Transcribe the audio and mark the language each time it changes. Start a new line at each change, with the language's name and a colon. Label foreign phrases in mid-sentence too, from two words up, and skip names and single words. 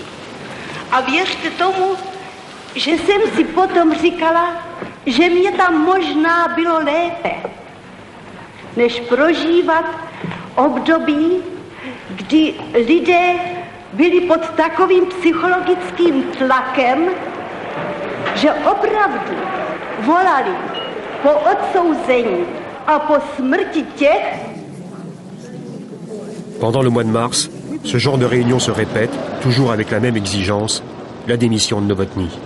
Czech: A věřte tomu, že jsem si potom říkala, že mě tam možná bylo lépe, než prožívat období, kdy lidé byli pod takovým psychologickým tlakem, že opravdu volali po odsouzení a po smrti těch.
French: Pendant le mois de mars, ce genre de réunion se répète, toujours avec la même exigence, la démission de Novotný.